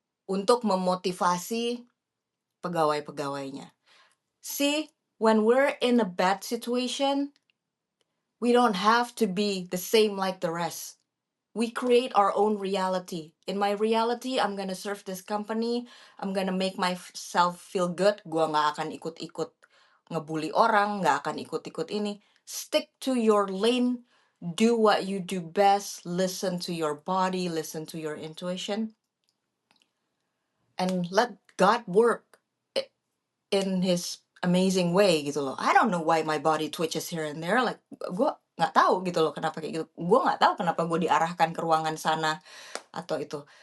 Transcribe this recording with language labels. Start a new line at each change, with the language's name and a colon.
Indonesian: Untuk memotivasi pegawai-pegawainya.
English: See, when we're in a bad situation, we don't have to be the same like the rest. We create our own reality. In my reality, I'm gonna serve this company. I'm gonna make myself feel good.
Indonesian: Gua nggak akan ikut-ikut ngebully orang, nggak akan ikut-ikut ini.
English: Stick to your lane. Do what you do best. Listen to your body. Listen to your intuition. And let God work in His amazing way gitu loh. I don't know why my body twitches here and there.
Indonesian: Like, gue nggak tahu gitu loh kenapa kayak gitu. Gue nggak tahu kenapa gue diarahkan ke ruangan sana atau itu.